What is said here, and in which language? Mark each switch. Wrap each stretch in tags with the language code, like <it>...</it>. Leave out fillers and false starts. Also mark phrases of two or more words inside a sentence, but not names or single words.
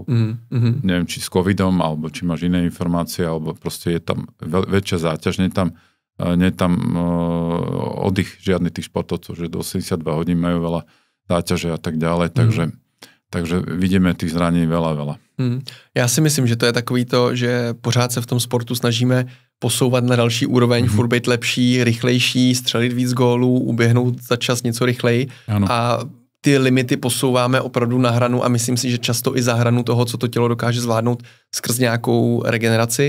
<sk>Neviem, či s covidom, alebo či máš iné informácie, alebo proste je tam väčšia záťaž, nie je tam oddych žiadnych tých športovcov, že do 82 hodín majú veľa záťaže a tak ďalej, takže vidíme tých zranení veľa.</sk> <cs>Já si myslím, že to je takový to, že pořád se v tom sportu snažíme posouvat na další úroveň, furt být lepší, rychlejší, střelit víc gólů, uběhnout za čas něco rychleji. Ano. A ty limity posouváme opravdu na hranu a myslím si, že často i za hranu toho, co to tělo dokáže zvládnout skrz nějakou regeneraci.</cs>